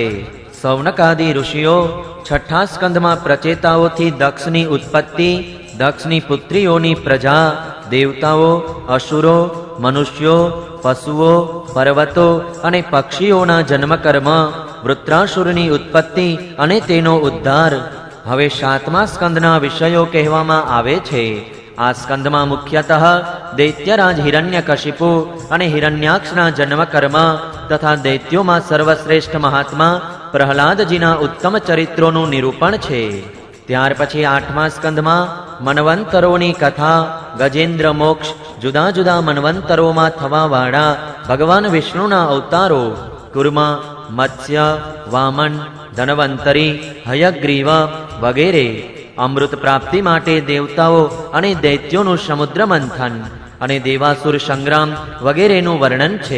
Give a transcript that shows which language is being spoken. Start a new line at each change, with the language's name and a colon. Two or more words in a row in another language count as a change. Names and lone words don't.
Gujarati: સૌનકાદિ ઋષિઓ છઠા સ્કંદમાં પ્રચેતાઓથી દક્ષની ઉત્પત્તિ, દક્ષની પુત્રીઓની પ્રજા, દેવતાઓ, અસુરો, મનુષ્યો, પશુઓ, પર્વતો અને પક્ષીઓના જન્મકર્મ, વૃત્રાસુરની ઉત્પત્તિ અને તેનો ઉદ્ધાર। હવે 7મા સ્કંદના વિષયો કહેવામાં આવે છે। આ સ્કંદમાં મુખ્યતઃ દૈત્યરાજ હિરણ્યકશિપુ અને હિરણ્યાક્ષના જન્મકર્મ તથા દૈત્યોમાં સર્વશ્રેષ્ઠ મહાત્મા પ્રહલાદજીના ઉત્તમ ચરિત્રોનું નિરૂપણ છે। ત્યાર પછી 8મા સ્કંદમાં મન્વંતરોની કથા, ગજેન્દ્ર મોક્ષ, જુદા જુદા મન્વંતરોમાં થવાવાળા ભગવાન વિષ્ણુના અવતારો, કુર્મ, મત્સ્ય, વામન, ધનવંતરી, હયગ્રીવ વગેરે, અમૃત પ્રાપ્તિ માટે દેવતાઓ અને દૈત્યોનું સમુદ્ર મંથન અને દેવાસુર સંગ્રામ વગેરેનું વર્ણન છે.